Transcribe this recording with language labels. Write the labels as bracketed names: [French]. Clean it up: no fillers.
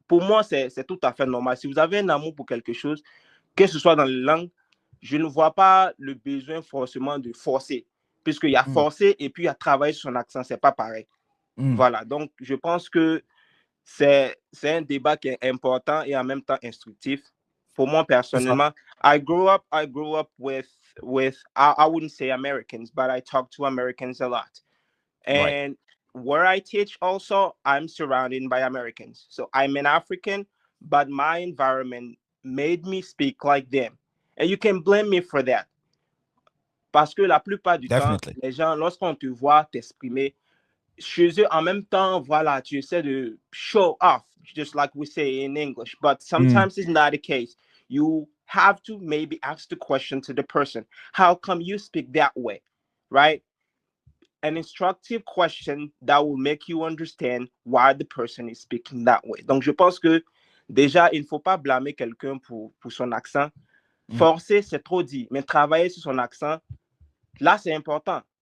[French] Pour moi, c'est tout à fait normal. Si vous avez un amour pour quelque chose, que ce soit dans les langues, je ne vois pas le besoin forcément de forcer, puisqu'il y a forcer et puis il y a travailler sur son accent, c'est pas pareil. Voilà, donc je pense que c'est un débat qui est important et en même temps instructif. Pour moi, personnellement, [English] I grew up with I wouldn't say Americans, but I talk to Americans a lot. Right. And where I teach also, I'm surrounded by Americans. So I'm an African, but my environment made me speak like them. And you can blame me for that. [French] Parce que la plupart du temps, [English] Definitely. [French] les gens, lorsqu'on te voit t'exprimer, chez eux, en même temps, voilà, tu essaies de [English] show off, just like we say in English. But sometimes it's not the case. You have to maybe ask the question to the person, how come you speak that way? Right? An instructive question that will make you understand why the person is speaking that way. [French] Donc, je pense que déjà, il ne faut pas blâmer quelqu'un pour son accent. Forcer, c'est trop dit, mais travailler sur son accent, là, c'est important.